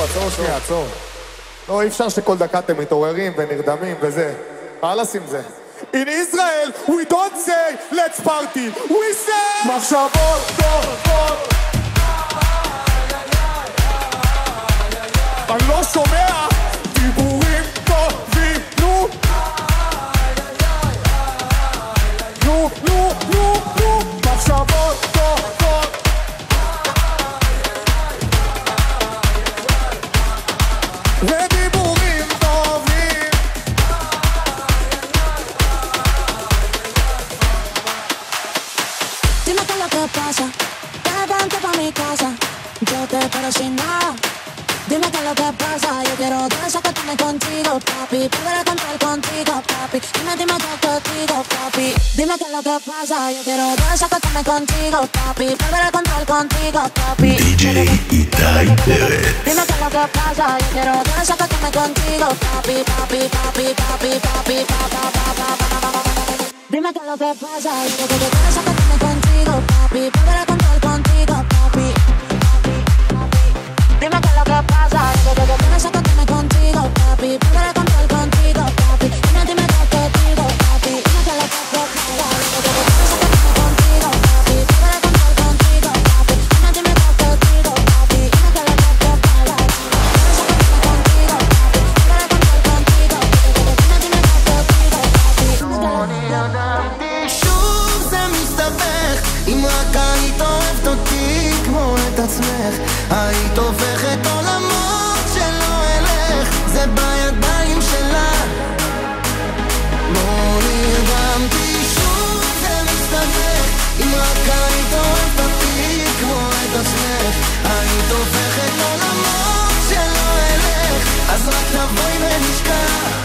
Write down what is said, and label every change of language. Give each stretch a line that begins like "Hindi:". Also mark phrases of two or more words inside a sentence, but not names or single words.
Hebrew: שנייה, עצור. לא, אי אפשר שכל דקה אתם מתעוררים ונרדמים וזה. חלאס עם זה.
English: In Israel, we don't say, let's party, we say
Hebrew: מחשבות טובות. אני לא שומע דיבורים טובים, נו נו, נו, נו, נו, מחשבות טובות. ודיבורים טובים.
Spanish: Dime qué es lo que pasa, que vente pa' mi casa, yo te espero sin nada. Dime qué es lo que pasa, yo quiero desacatarme contigo, papi, poder contar contigo, papi. Dime qué contigo, papi. Dime qué es lo que pasa, yo quiero desacatarme contigo, papi, poder contar contigo, papi. DJ איתי פרץ. Dime qué es lo que pasa, yo quiero desacatarme contigo, papi, papi, papi, papi, papi, pa, pa, pa, pa, pa, pa, pa. Dime qué es lo que pasa, yo quiero desacatarme contigo, papi, poder contar contigo, papi. Dime qué es lo que pasa, yo quiero desacatarme contigo, papi, poder contar contigo, papi. Dime qué contigo, papi. Dime qué es lo que pasa, yo quiero desacatarme contigo, papi, poder contar contigo, papi. Dime qué contigo, papi. Dime qué es lo que pasa, desacatarme contigo, papi, poder contar contigo, dime qué contigo, papi.
Hebrew: שוב זה מסתבך, אם רק היית אוהבת אותי כמו את עצמך, היית הופכת עולמות שלא אלך, זה בידיים שלה. לא נרדמתי, שוב זה מסתבך, אם רק היית אוהבת אותי כמו את עצמך, היית הופכת עולמות שלא אלך, אז רק תבואי ונשכח.